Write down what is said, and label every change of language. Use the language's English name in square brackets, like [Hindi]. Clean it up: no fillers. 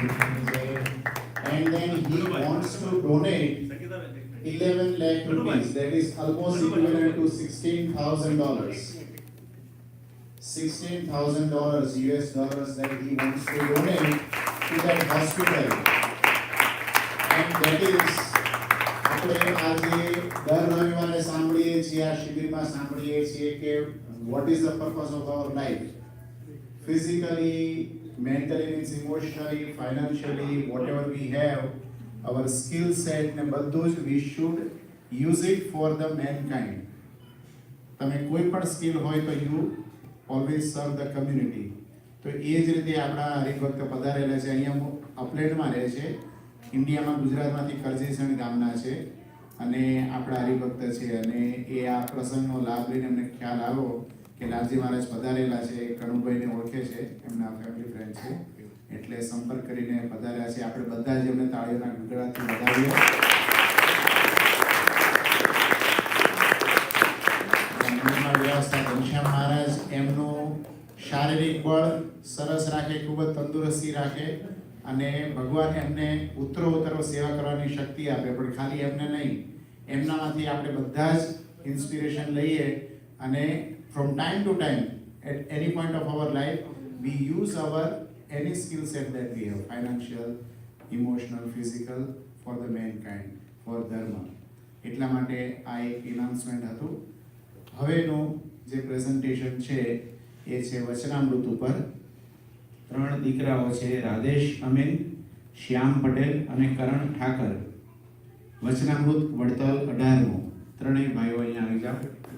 [English] And then he wants to donate 11 lakh rupees, that is almost equivalent to $16,000. $16,000 US dollars that he wants to donate to that hospital. And that is [Gujarati] આપણે આજે દર રવિવારે સાંભળીએ છીએ, આ શિબિરમાં સાંભળીએ છીએ કે [English] what is the purpose of our life? Physically, mentally, means emotionally, financially, whatever we have, our skill set [Gujarati] ને બધું જ [English] we should use it for the mankind. [Gujarati] તમે કોઈ પણ સ્કિલ હોય તો [English] you always serve the community. [Gujarati] તો એ જ રીતે આપણા હરિભક્ત પધારેલા છે, અહીંયા અપલેટમાં રહે છે, ઇન્ડિયામાં ગુજરાતમાંથી કરજીસણ ગામના છે અને આપણા હરિભક્ત છે. અને એ આ પ્રસંગનો લાભ લઈને અમને ખ્યાલ આવ્યો કે લાલજી મહારાજ પધારેલા છે, કનુભાઈને ઓળખે છે, એમના ફેમિલી ફ્રેન્ડ છે, એટલે સંપર્ક કરીને પધાર્યા છે. આપણે બધા જ એમને તાળીઓના ગગડાથી વધાવીએ. વ્યવસ્થા ઘનશ્યામ મહારાજ એમનું શારીરિક બળ સરસ રાખે, ખૂબ જ તંદુરસ્તી રાખે અને ભગવાન એમને ઉત્તરોત્તર સેવા કરવાની શક્તિ આપે. પણ ખાલી એમને નહીં, એમનામાંથી આપણે બધા જ ઇન્સ્પિરેશન લઈએ અને [English] from time to time at any point of our life we use our any skill set that we have, financial, emotional, physical, for the mankind, for dharma. [Gujarati] એટલા માટે આ એક announcement હતું. હવેનું જે પ્રેઝન્ટેશન છે એ છે વચનામૃત ઉપર. 3 દીકરાઓ છે, રાધેશ અમીન, શ્યામ પટેલ અને કરણ ઠાકર. વચનામૃત વડતાલ 18મું. ત્રણેય ભાઈઓ અહીંયા આવી જાઓ.